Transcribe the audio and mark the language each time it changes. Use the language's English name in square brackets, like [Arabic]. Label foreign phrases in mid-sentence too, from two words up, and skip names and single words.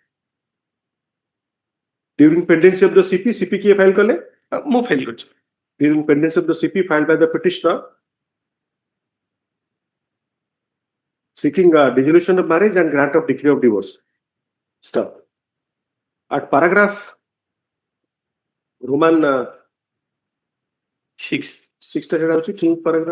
[English] During pendency of the CP [Odia] କିଏ ଫାଇଲ କଲେ? ମୁଁ ଫାଇଲ କରିଛି। [English] During pendency of the CP filed by the petitioner seeking dissolution of marriage and grant of decree of divorce. Stop. At paragraph Roman 6 paragraph